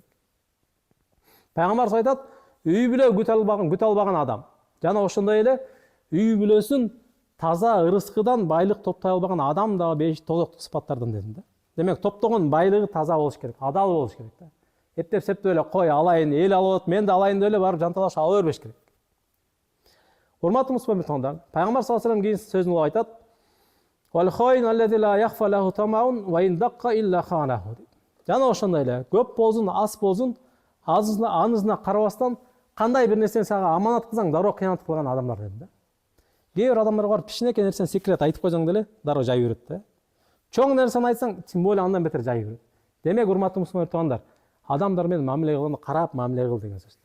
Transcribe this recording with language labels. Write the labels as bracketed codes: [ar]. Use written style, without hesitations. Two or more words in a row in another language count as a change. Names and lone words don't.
[ky] Пайгамбар айтат: үй бүлө күтө албаган адам жана ошондой эле үй бүлөсүн таза ырыскыдан байлык топтой албаган адам дагы 5 тозоктук сыпаттардан дедим да. Демек, топтогон байлыгы таза болуш керек, адал болуш керек да. Эптеп септеп эле кой алайын, эл алып атат, мен да алайын деп эле барып жанталашып ала бербеш керек. Урматтуу мусулман туугандар, Пайгамбар [ar] صلى الله عليه وسلم [ky] кийин сөзүн айтат: [ar] "والخائن الذي لا يخفى له طمع وإن دق إلا خانه". [ky] Жана ошондой эле көп болсун, аз болсун, анызына карабастан кандай бир нерсени сага аманат кылсаң, дароо кыянат кылган адамдар деди да. Кээ бир адамдар бар, кичинекей нерсени секрет айтып койсоң деле дароо жай берет да. Чоң нерсени айтсаң, [ru] тем более [ky] андан бетер жай көрөт. Демек, урматтуу мусулман туугандар, адамдар менен мамиле кылганда карап мамиле кыл деген сөз.